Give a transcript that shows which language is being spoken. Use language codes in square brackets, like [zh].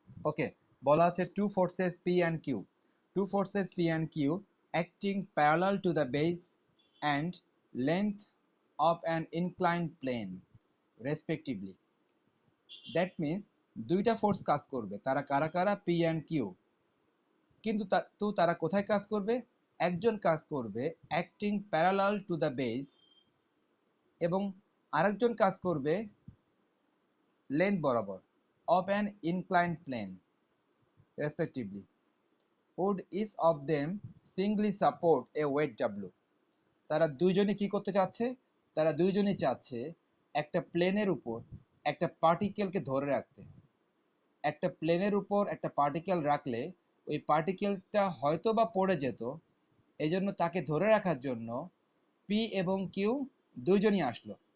[bn] ওকে, বলা আছে [en] two forces P and Q. Two forces P and Q acting parallel to the base and length of an inclined plane respectively. That means [bn] দুইটা force কাজ করবে, তারা কারা কারা? [en] P and Q. [bn] কিন্তু তারা কোথায় কাজ করবে? একজন কাজ করবে [en] acting parallel to the base [bn] এবং আরেকজন কাজ করবে লেন্থ বরাবর [en] Of an inclined plane respectively. would each of them singly support a weight W. [bn] তারা দুইজনই কি করতে চাচ্ছে? তারা দুইজনই চাচ্ছে একটা প্লেনের উপর একটা পার্টিকেলকে ধরে রাখতে। একটা প্লেনের উপর একটা পার্টিকেল রাখলে ওই পার্টিকেলটা হয়তো বা পড়ে যেত, এই জন্য তাকে ধরে রাখার জন্য পি এবং কিউ দুইজনই আসলো।